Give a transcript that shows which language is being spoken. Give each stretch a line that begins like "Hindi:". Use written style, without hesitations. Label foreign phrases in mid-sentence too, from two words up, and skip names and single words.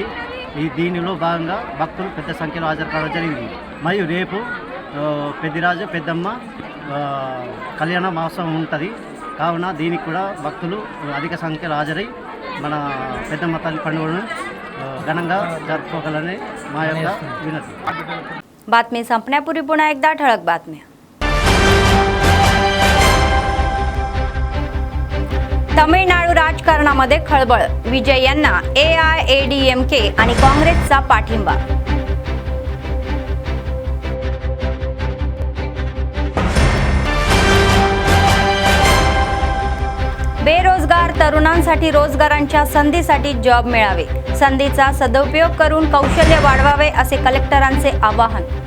Telugu: దీనిలో భాగంగా భక్తులు పెద్ద సంఖ్యలో హాజరు కావడం జరిగింది. మరియు రేపు పెద్దిరాజు పెద్దమ్మ కళ్యాణ మహోత్సవం ఉంటుంది. కావున దీనికి కూడా భక్తులు అధిక సంఖ్యలో హాజరై మన పెద్దమ్మ తల్లి పండుగను ఘనంగా జరుపుకోగలని మా యొక్క వినతి.
Marathi: बातमी संपण्यापूर्वी पुन्हा एकदा ठळक बातम्या. तमिळनाडू राजकारणामध्ये खळबळ, विजय यांना AIADMK आणि काँग्रेसचा पाठिंबा. बेरोजगार तरुणांसाठी रोजगारांच्या संधीसाठी जॉब मिळावे, संधीचा सदुपयोग करून कौशल्य वाढवावे असे कलेक्टरांचे आवाहन.